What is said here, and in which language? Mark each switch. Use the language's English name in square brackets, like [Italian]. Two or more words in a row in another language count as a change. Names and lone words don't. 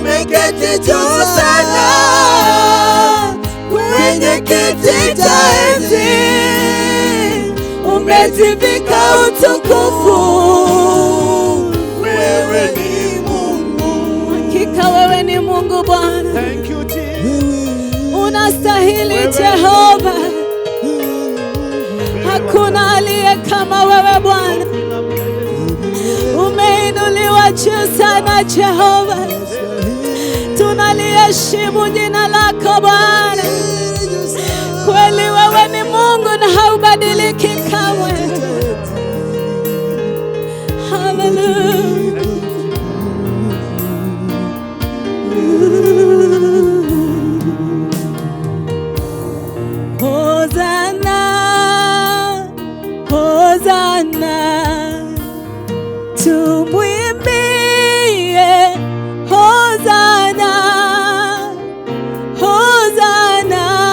[Swahili] umeketi juu sana kwenye kiti cha enzi, umetivika utukufu. Wewe ni Mungu, Hakika wewe ni Mungu Bwana. [English] thank you Jesus. [Swahili] Unastahili Jehova. Hakuna aliye kama wewe Bwana. Umeinuliwa juu sana Jehova. Tunaliheshimu jina lako Bwana. Kweli wewe ni Mungu na haubadiliki kamwe. Hallelujah. Hosanna, Hosanna, tumwimbie Hosanna, Hosanna,